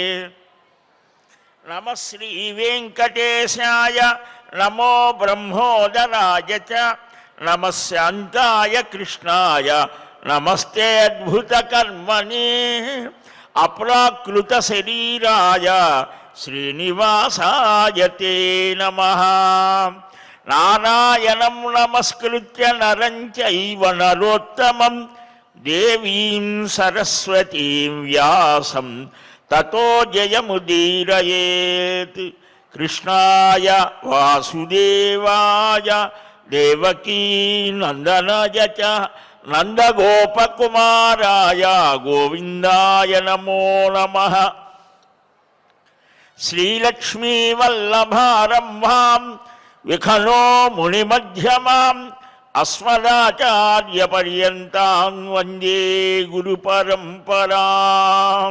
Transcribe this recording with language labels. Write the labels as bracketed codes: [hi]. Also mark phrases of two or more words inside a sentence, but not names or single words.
[sa] నమః శ్రీ వెంకటేశాయ నమో బ్రహ్మోదరాయ చ నమః శాంతాయ కృష్ణాయ నమస్తే అద్భుతకర్మణే అప్రాకృత శరీరాయ శ్రీనివాసాయ తే నమః. నారాయణం నమస్కృత్య నరం చైవ నరోత్తమం దేవీం సరస్వతీం వ్యాసం తతో జయముదీరయేత్. కృష్ణాయ వాసుదేవాయ దేవకీ నందనాయ చ నందగోపకుమారాయ గోవిందాయ నమో నమః. శ్రీలక్ష్మీవల్లభారంభాం విఖనో మునిమధ్యమాం అస్మదాచార్యపర్యంతాం వందే గురుపరంపరాం.